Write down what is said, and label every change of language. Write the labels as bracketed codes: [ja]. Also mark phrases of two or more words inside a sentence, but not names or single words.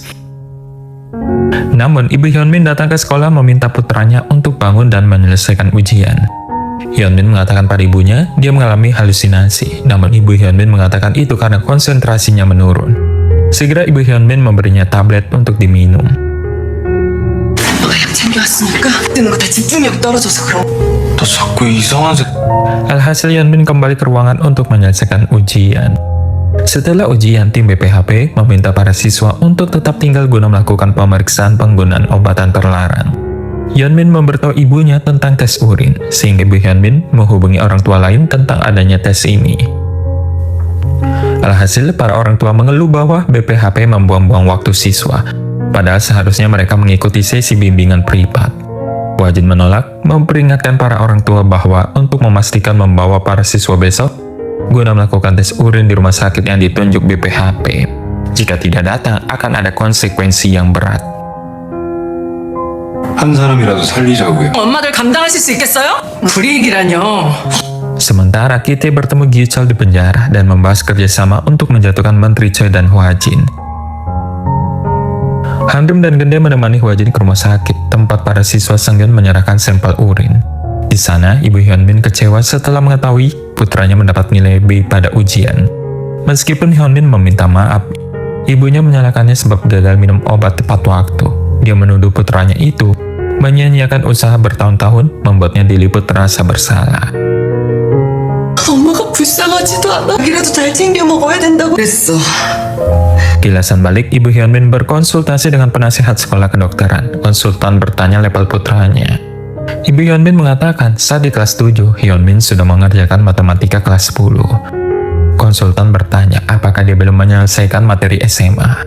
[id] Namun, Ibu Hyun-min datang ke sekolah meminta putranya untuk bangun dan menyelesaikan ujian. Hyun-min mengatakan pada ibunya dia mengalami halusinasi, namun Ibu Hyun-min mengatakan itu karena konsentrasinya menurun. Segera Ibu Hyun-min memberinya tablet untuk diminum. [ko] 너가 약 챙겨왔으니까 뜨는 거 다 집중력이 떨어져서 그런. 너 자꾸 이상한 새. [id] Alhasil Hyun-min kembali ke ruangan untuk menyelesaikan ujian. Setelah ujian, tim BPHP meminta para siswa untuk tetap tinggal guna melakukan pemeriksaan penggunaan obatan terlarang. Hyun-min memberitahu ibunya tentang tes urin, sehingga Ibu Hyun-min menghubungi orang tua lain tentang adanya tes ini. Alhasil, para orang tua mengeluh bahwa BPHP membuang-buang waktu siswa, padahal seharusnya mereka mengikuti sesi bimbingan privat. Hwa Jin menolak, memperingatkan para orang tua bahwa untuk memastikan membawa para siswa besok guna melakukan tes urin di rumah sakit yang ditunjuk BPHP. Jika tidak datang, akan ada konsekuensi yang berat. [ko] 한 사람이라도 살리자고요. 엄마들 감당하실 수 있겠어요? 불이익이라뇨. [id] Sementara Ki-tae bertemu Gi-chol di penjara dan membahas kerjasama untuk menjatuhkan Menteri Choi dan Hwa Jin. Hanrim dan Gende menemani Hwa Jin ke rumah sakit, tempat para siswa Seongyeon menyerahkan sampel urin. Di sana, Ibu Hyun-min kecewa setelah mengetahui putranya mendapat nilai B pada ujian. Meskipun Hyun-min meminta maaf, ibunya menyalahkannya sebab gagal minum obat tepat waktu. Dia menuduh putranya itu menyia-nyiakan usaha bertahun-tahun, membuatnya diliput rasa bersalah. [ko] 엄마가 불쌍하지도 않아. 이라도 잘 챙겨 먹어야 된다고 그랬어. [id] Kilasan balik, Ibu Hyun-min berkonsultasi dengan penasihat sekolah kedokteran. Konsultan bertanya level putranya. Ibu Hyun-min mengatakan saat di kelas 7, Hyun-min sudah mengerjakan matematika kelas 10. Konsultan bertanya apakah dia belum menyelesaikan materi SMA.